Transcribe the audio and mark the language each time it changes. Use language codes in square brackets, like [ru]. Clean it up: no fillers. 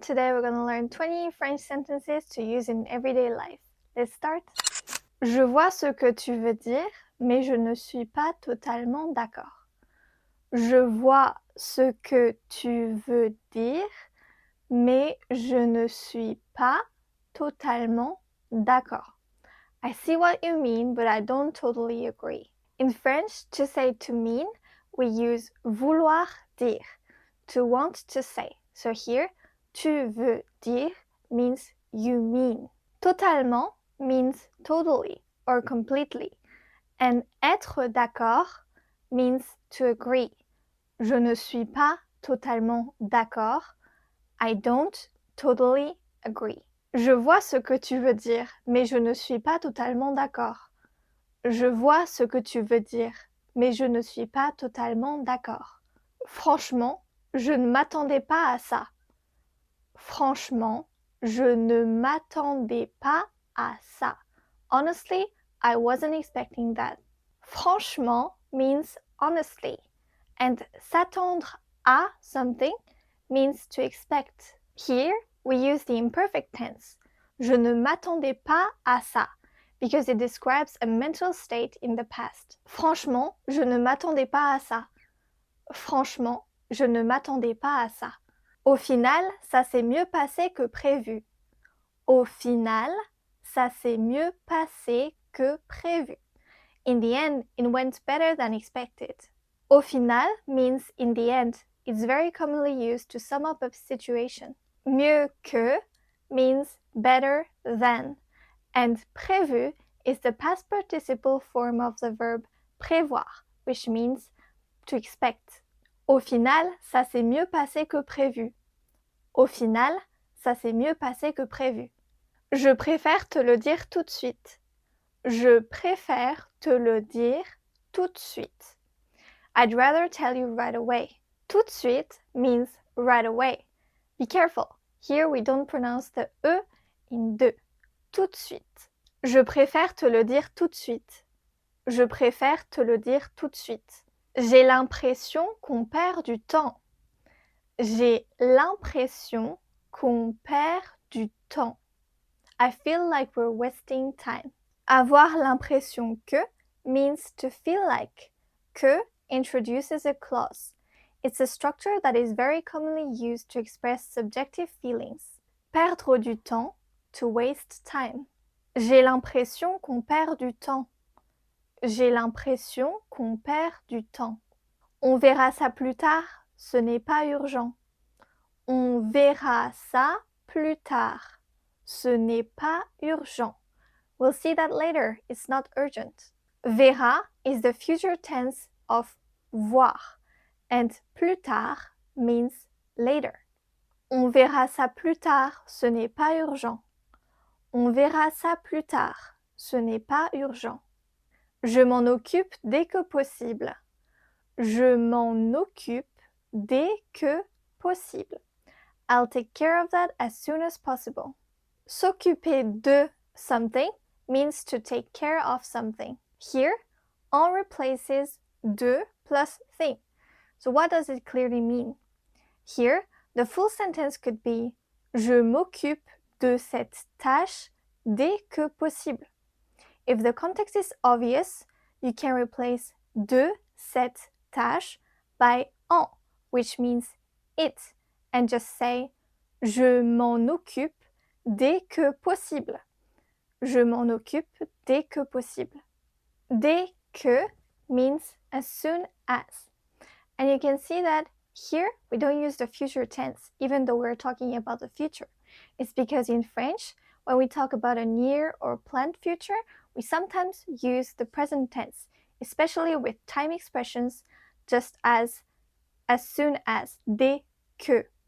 [en] Today we're going to learn 20 French sentences to use in everyday life. Let's start. [fr] Je vois ce que tu veux dire, mais je ne suis pas totalement d'accord. Je vois ce que tu veux dire, mais je ne suis pas totalement d'accord. [en] I see what you mean, but I don't totally agree. In French, to say to mean, we use vouloir dire, to want to say. So here, tu veux dire means you mean. Totalement means totally or completely. And être d'accord means to agree. [fr] Je ne suis pas totalement d'accord. [en] I don't totally agree. [fr] Je vois ce que tu veux dire, mais je ne suis pas totalement d'accord. Je vois ce que tu veux dire, mais je ne suis pas totalement d'accord. Franchement, je ne m'attendais pas à ça. Franchement, je ne m'attendais pas à ça. [en] Honestly, I wasn't expecting that. Franchement means honestly, and s'attendre à something means to expect. Here, we use the imperfect tense. [fr] Je ne m'attendais pas à ça, [en] because it describes a mental state in the past. [fr] Franchement, je ne m'attendais pas à ça. Franchement, je ne m'attendais pas à ça. Au final, ça s'est mieux passé que prévu. Au final, ça s'est mieux passé que prévu. [en] In the end, it went better than expected. Au final means in the end. It's very commonly used to sum up a situation. Mieux que means better than. And prévu is the past participle form of the verb prévoir, which means to expect. [fr] Au final, ça s'est mieux passé que prévu. Au final, ça s'est mieux passé que prévu. Je préfère te le dire tout de suite. Je préfère te le dire tout de suite. [en] I'd rather tell you right away. Tout de suite means right away. Be careful. Here we don't pronounce the E in de. [fr] Tout de suite. Je préfère te le dire tout de suite. Je préfère te le dire tout de suite. J'ai l'impression qu'on perd du temps. J'ai l'impression qu'on perd du temps. [en] I feel like we're wasting time. Avoir l'impression que means to feel like. Que introduces a clause. It's a structure that is very commonly used to express subjective feelings. Perdre du temps, to waste time. [fr] J'ai l'impression qu'on perd du temps. J'ai l'impression qu'on perd du temps. On verra ça plus tard, ce n'est pas urgent. On verra ça plus tard. Ce n'est pas urgent. [en] We'll see that later. It's not urgent. Verra is the future tense of voir, and plus tard means later. [fr] On verra ça plus tard. Ce n'est pas urgent. On verra ça plus tard. Ce n'est pas urgent. Je m'en occupe dès que possible. Je m'en occupe dès que possible. [en] I'll take care of that as soon as possible. S'occuper de something means to take care of something. Here, on replaces de plus thing. So what does it clearly mean? Here, the full sentence could be [fr] Je m'occupe de cette tâche dès que possible. [en] If the context is obvious, you can replace de cette tâche by en, which means it, and just say [fr] Je m'en occupe dès que possible. Je m'en occupe dès que possible. [en] Dès que means as soon as. And you can see that here we don't use the future tense, even though we're talking about the future. It's because in French, when we talk about a near or planned future, we sometimes use the present tense, especially with time expressions, just as soon as, dès que.